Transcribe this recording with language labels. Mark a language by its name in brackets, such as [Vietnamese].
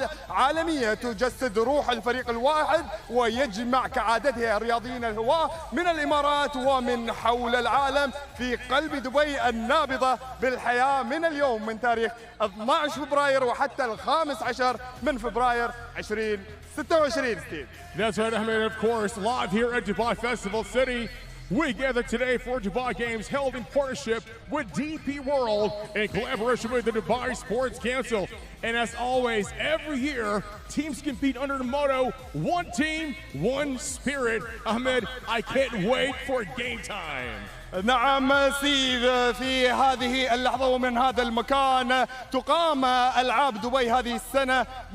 [Arabic] عالمية تجسد روح الفريق الواحد ويجمع كعادته الرياضيين الهواة من الإمارات ومن حول العالم في قلب دبي النابضة بالحياة من اليوم من تاريخ 12 فبراير وحتى 15 من فبراير 2026. [English] Steve. That's right, Ahmed. Of course, live here at Dubai Festival City. We gather today for Dubai Games held in partnership with DP World in collaboration with the Dubai Sports Council. And as always, every year, teams compete under the motto, one team, one spirit. Ahmed, I can't wait for game time. [Arabic] نعم ستيف، في هذه اللحظة ومن هذا المكان تقام ألعاب دبي هذه السنة